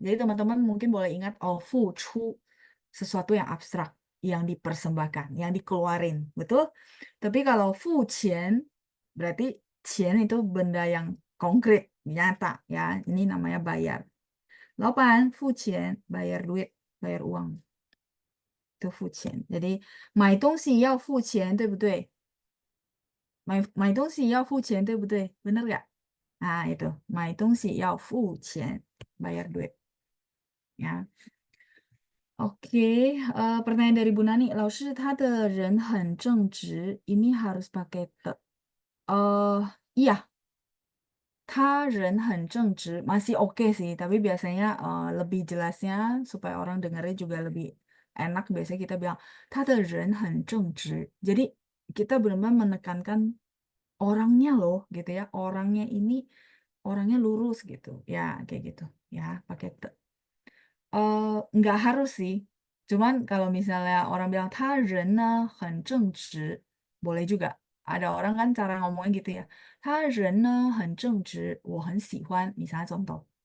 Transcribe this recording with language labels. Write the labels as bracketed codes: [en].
[id] Jadi teman-teman mungkin boleh ingat, oh 付出 sesuatu yang abstrak, yang dipersembahkan, yang dikeluarin. Betul? Tapi kalau 付钱 berarti 钱 itu benda yang konkret, nyata ya. Ini namanya bayar. [zh] 老板付钱, [id] bayar duit, bayar uang. Itu 付钱. Jadi [zh] 买东西要付钱，对不对？买东西要付钱，对不对？ [id] Bener nggak? Nah, itu. [zh] 买东西要付钱, [id] bayar duit. Ya. Oke, pertanyaan dari Bu Nani. [zh] 老师他的人很正直, [id] ini harus pakai te. Iya, [zh] 他人很正直 [id] masih oke sih, tapi biasanya lebih jelasnya supaya orang dengarnya juga lebih enak. Biasanya kita bilang [zh] 他的人很正直. [id] Jadi kita benar-benar menekankan orangnya loh, gitu ya. Orangnya ini orangnya lurus gitu, ya kayak gitu, ya pakai te. Nggak harus sih. Cuman kalau misalnya orang bilang [zh] 他人呢很正直, [id] boleh juga. Ada orang kan cara ngomongnya gitu ya. [zh] 他人呢很正直, 我很喜欢, [id] misalnya contoh.